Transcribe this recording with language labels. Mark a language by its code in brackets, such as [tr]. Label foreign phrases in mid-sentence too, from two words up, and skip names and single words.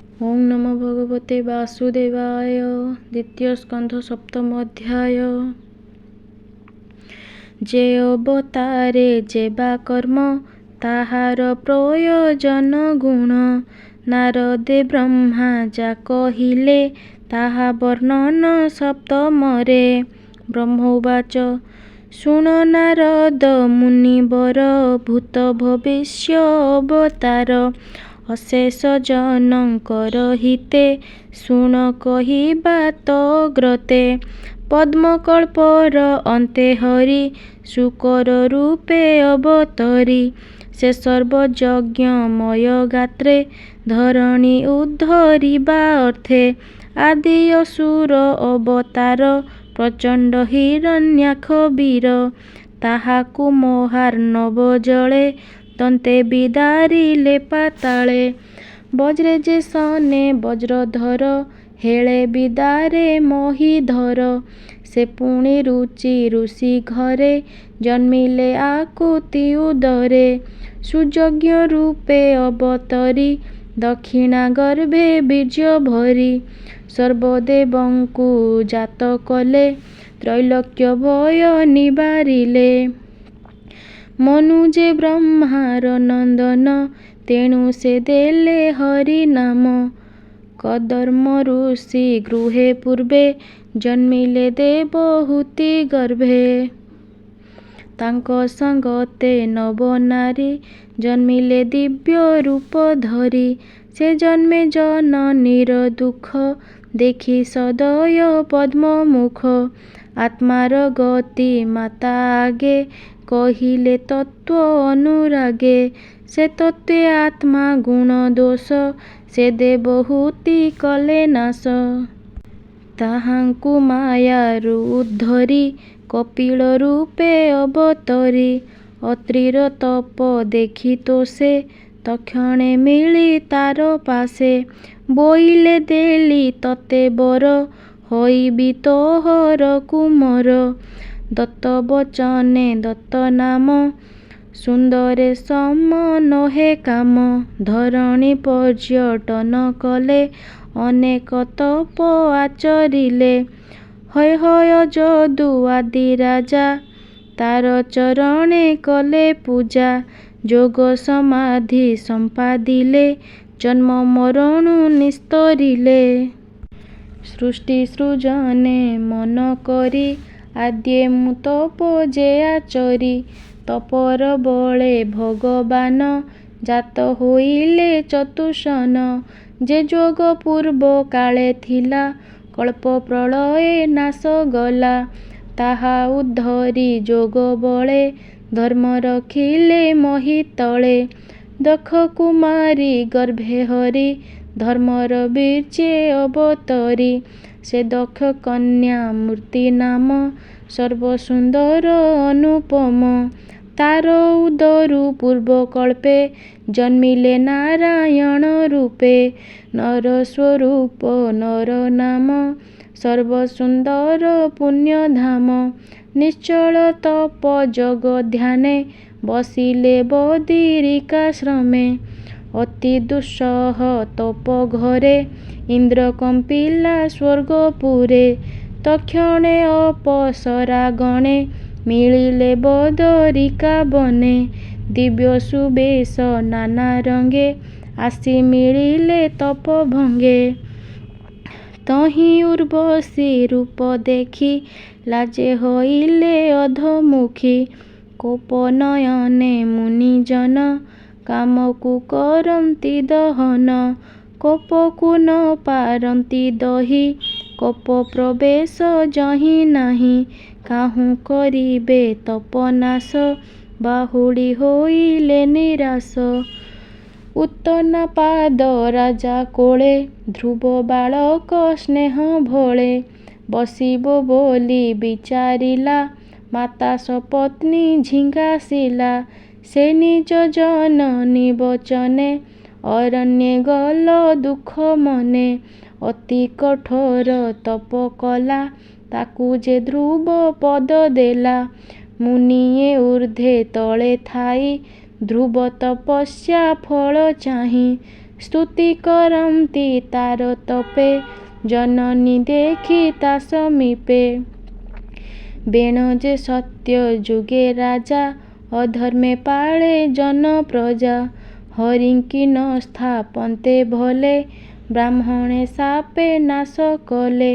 [sa] ओं नमो भगवते वासुदेवाय। [or] ଦ୍ୱିତୀୟ ସ୍କନ୍ଧ ସପ୍ତମ ଅଧ୍ୟାୟ। ଯେ ଅବତାରେ ଯେବା କର୍ମ ତାହାର ପ୍ରୟୋଜନ ଗୁଣ ନାରଦେ ବ୍ରହ୍ମା ଯା କହିଲେ ତାହା ବର୍ଣ୍ଣନ ସପ୍ତମରେ। ବ୍ରହ୍ମୋବାଚ ଶୁଣ ନାରଦ ମୁନିବର ଭୂତ ଭବିଷ୍ୟ ଅବତାର ଅଶେଷ ଜନକର ହିତେ ଶୁଣ କହିବା ତଗ୍ରତେ। ପଦ୍ମକଳ୍ପର ଅନ୍ତେ ହରି ଶୁକର ରୂପେ ଅବତରୀ ସେ ସର୍ବଯଜ୍ଞମୟ ଗାତ୍ରେ ଧରଣୀ ଉଦ୍ଧରିବା ଅର୍ଥେ। ଆଦି ଅସୁର ଅବତାର ପ୍ରଚଣ୍ଡ ହିରଣ୍ୟାକ୍ଷ ବୀର ତାହାକୁ ମହାର୍ଣ୍ଣବ ଜଳେ ଦନ୍ତେ ବିଦାରିଲେ ପାତାଳେ। ବଜ୍ରେ ଯେ ସନେ ବଜ୍ରଧର ହେଳେ ବିଦାରେ ମହୀଧର ସେ ପୁଣି ରୁଚି ଋଷି ଘରେ ଜନ୍ମିଲେ ଆକୁତି ଉଦରେ। ସୁଯଜ୍ଞ ରୂପେ ଅବତରୀ ଦକ୍ଷିଣା ଗର୍ଭେ ବୀର୍ଯ୍ୟ ଭରୀ ସର୍ବଦେବଙ୍କୁ ଜାତ କଲେ ତ୍ରୈଲୋକ୍ୟ ଭୟ ନିବାରିଲେ। ମନୁଯେ ବ୍ରହ୍ମାର ନନ୍ଦନ ତେଣୁ ସେ ଦେଲେ ହରି ନାମ। କଦର୍ମ ଋଷି ଗୃହେ ପୂର୍ବେ ଜନ୍ମିଲେ ଦେବହୂତି ଗର୍ଭେ। ତାଙ୍କୋ ସଙ୍ଗତେ ନବ ନାରୀ ଜନ୍ମିଲେ ଦିବ୍ୟ ରୂପ ଧରୀ ସେ ଜନ୍ମେ ଜନନୀର ଦୁଖ ଦେଖୀ ସଦୟ ପଦ୍ମମୁଖ। ଆତ୍ମାର ଗତି ମାତା ଆଗେ କହିଲେ ତତ୍ୱ ଅନୁରାଗେ ସେ ତତ୍ୱେ ଆତ୍ମା ଗୁଣ ଦୋଷ ସେ ଦେବହୂତି କଲେ ନାଶ। ତାହାଙ୍କୁ ମାୟାରୁ ଉଦ୍ଧରୀ କପିଳ ରୂପେ ଅବତରୀ ଅତ୍ରିର ତପ ଦେଖୀ ତୋ ସେ ତକ୍ଷଣେ ମିଳୀ ତାର ପାସେ। ବୋଇଲେ ଦେଲୀ ତତେ ବର ହୋଇବୀ ତୋହର କୁମର। ଦତ୍ତ ବଚନେ ଦତ୍ତ ନାମ ସୁନ୍ଦରେ ସମ ନହେ କାମ। ଧରଣୀ ପର୍ଯ୍ୟଟନ କଲେ ଅନେକ ତପ ଆଚରିଲେ। ହୟ ହୟ ଯଦୁ ଆଦି ରାଜା ତାର ଚରଣେ କଲେ ପୂଜା। ଯୋଗ ସମାଧି ସମ୍ପାଦିଲେ ଜନ୍ମ ମରଣୁ ନିସ୍ତରିଲେ। ସୃଷ୍ଟି ସୃଜନେ ମନ କରୀ ଆଦ୍ୟେ ମୁ ତପ ଯେ ଆଚରୀ। ତପର ବଳେ ଭଗବାନ ଜାତ ହୋଇଲେ ଚତୁଷନ। ଯେ ଯୋଗ ପୂର୍ବ କାଳେ ଥିଲା କଳ୍ପ ପ୍ରଳୟେ ନାଶ ଗଲା। ତାହା ଉଦ୍ଧରୀ ଯୋଗ ବଳେ ଧର୍ମ ରଖିଲେ ମହିତଳେ। ଦକ୍ଷ କୁମାରୀ ଗର୍ଭେ ହରି ଧର୍ମର ବୀର୍ଯ୍ୟେ ଅବତରୀ ସେ ଦକ୍ଷ କନ୍ୟା ମୂର୍ତ୍ତି ନାମ ସର୍ବସୁନ୍ଦର ଅନୁପମ। ତାର ଉଦରୁ ପୂର୍ବକଳ୍ପେ ଜନ୍ମିଲେ ନାରାୟଣ ରୂପେ। ନର ସ୍ୱରୂପ ନର ନାମ ସର୍ବସୁନ୍ଦର ପୁଣ୍ୟଧାମ। ନିଶ୍ଚଳ ତପ ଜଗ ଧ୍ୟାନେ ବସିଲେ ବଦିରିକାଶ୍ରମେ। ଅତି ଦୁସ୍ସହ ତପ ଘରେ ଇନ୍ଦ୍ର କମ୍ପିଲା ସ୍ୱର୍ଗପୁରେ। ତକ୍ଷଣେ ଅପସରା ଗଣେ ମିଳିଲେ ବଦରିକା ବନେ। ଦିବ୍ୟ ସୁବେଶ ନାନା ରଙ୍ଗେ ଆସୀ ମିଳିଲେ ତପ ଭଙ୍ଗେ। ତହି ଉର୍ବଶୀ ରୂପ ଦେଖୀ ଲାଜେ ହୋଇଲେ ଅଧମୁଖୀ। କୋପ ନୟନେ ମୁନିଜନ କାମକୁ କରନ୍ତି ଦହନ। କୋପକୁ ନ ପାରନ୍ତି ଦହୀ କୋପ ପ୍ରବେଶ ଯହି ନାହୀ। କାହୁ କରିବେ ତପନାଶ ବାହୁଡୀ ହୋଇଲେ ନିରାଶ। ଉତ୍ତନା ପାଦ ରାଜା କୋଳେ ଧ୍ରୁବ ବାଳକ ସ୍ନେହ ଭୋଳେ। ବସିବୋ ବୋଲୀ ବିଚାରିଲା ମାତା ସପତ୍ନୀ ଝିଙ୍ଗାସିଲା। ସେ ନିଜ ଜନନୀ ବଚନେ ଅରଣ୍ୟେ ଗଲ ଦୁଖ ମନେ। ଅତି କଠୋର ତପ କଲା ତାକୁ ଯେ ଧ୍ରୁବ ପଦ ଦେଲା। ମୁନିୟେ ଊର୍ଦ୍ଧ୍ୱେ ତଳେ ଥାଇ ଧ୍ରୁବ ତପସ୍ୟା ଫଳ ଚାହି। ସ୍ତୁତି କରନ୍ତି ତାର ତପେ, ଜନନୀ ଦେଖି ତା ସମୀପେ। ବେଣ ଯେ ସତ୍ୟ ଯୁଗେ ରାଜା, ଅଧର୍ମେ ପାଳେ ଜନ ପ୍ରଜା। ହରିଙ୍କି ନ ସ୍ଥାପନ୍ତେ ଭଲେ, ବ୍ରାହ୍ମଣେ ସାପେ ନାଶ କଲେ।